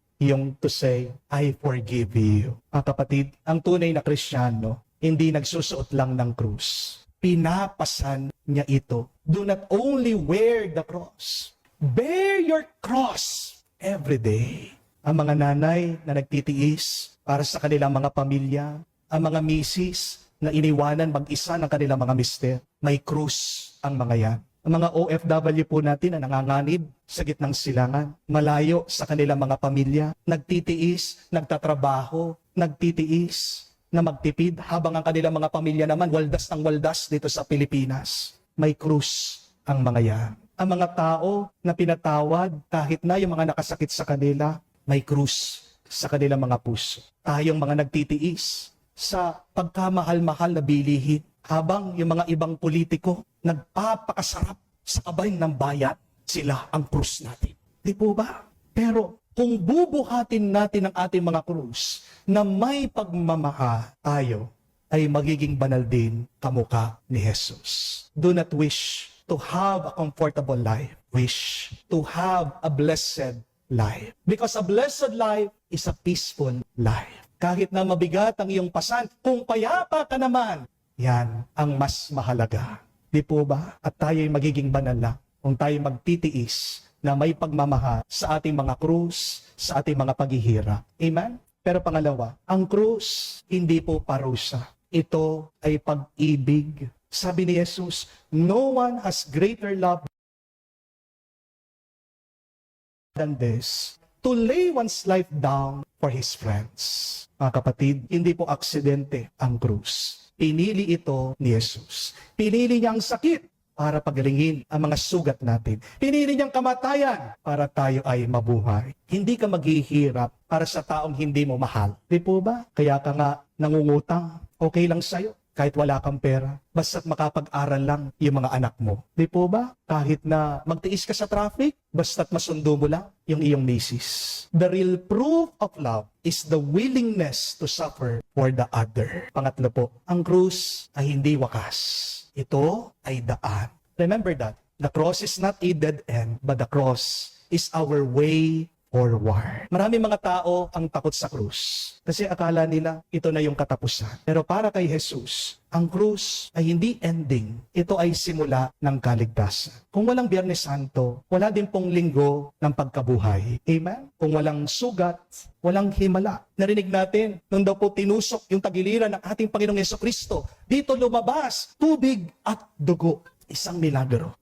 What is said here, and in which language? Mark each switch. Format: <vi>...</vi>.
<tl>Yung</tl> <en>to say, "I forgive you."</en> <tl>Mga kapatid, ang tunay na Kristiyano, hindi nagsusuot lang ng krus. Pinapasan niya ito.</tl> <en>Do not only wear the cross. Bear your cross every day.</en> <tl>Ang mga nanay na nagtitiis para sa kanilang mga pamilya, ang mga misis na iniwanan mag-isa ng kanilang mga mister, may krus ang mga yan. Ang mga OFW po natin na nanganganib sa gitnang silangan, malayo sa kanilang mga pamilya, nagtitiis, nagtatrabaho, nagtitiis na magtipid habang ang kanilang mga pamilya naman waldas ng waldas dito sa Pilipinas. May krus ang mga yan. Ang mga tao na pinatawad kahit na yung mga nakasakit sa kanila, may krus sa kanilang mga puso. Tayong mga nagtitiis sa pagkamahal-mahal na bilihin habang yung mga ibang politiko nagpapakasarap sa kabayan ng bayan, sila ang krus natin. Di po ba? Pero kung bubuhatin natin ang ating mga krus na may pagmamahal, tayo ay magiging banal din kamukha ni Jesus.</tl> <en>Do not wish to have a comfortable life. Wish to have a blessed life. Because a blessed life is a peaceful life.</en> <tl>Kahit na mabigat ang iyong pasan, kung payapa ka naman, yan ang mas mahalaga. Di po ba? At tayo ay magiging banal lang kung tayo magtitiis na may pagmamahal sa ating mga krus, sa ating mga paghihirap. Amen? Pero pangalawa, ang krus hindi po parusa. Ito ay pag-ibig. Sabi ni Jesus,</tl> <en>"No one has greater love than this, to lay one's life down for his friends."</en> <tl>Mga kapatid, hindi po aksidente ang krus. Pinili ito ni Jesus. Pinili niya ang sakit para pagalingin ang mga sugat natin. Pinili niyang kamatayan para tayo ay mabuhay. Hindi ka maghihirap para sa taong hindi mo mahal. Di po ba? Kaya ka nga nangungutang. Okay lang sa'yo. kahit wala kang pera, basta't makapag-aral lang yung mga anak mo. Di po ba? Kahit na magtiis ka sa traffic, basta't masundo mo lang yung iyong misis.</tl> <en>The real proof of love is the willingness to suffer for the other.</en> <tl>Pangatlo po, ang krus ay hindi wakas. Ito ay daan.</tl> <en>Remember that. The cross is not a dead end, but the cross is our way forward.</en> <tl>Marami mga tao ang takot sa krus kasi akala nila ito na yung katapusan. Pero para kay Jesus, ang krus ay hindi ending. Ito ay simula ng kaligtasan. Kung walang Biyernes Santo, wala din pong linggo ng pagkabuhay. Amen? Kung walang sugat, walang himala. Narinig natin, nung daw po tinusok yung tagiliran ng ating Panginoong Jesucristo, dito lumabas tubig at dugo. Isang milagro.</tl>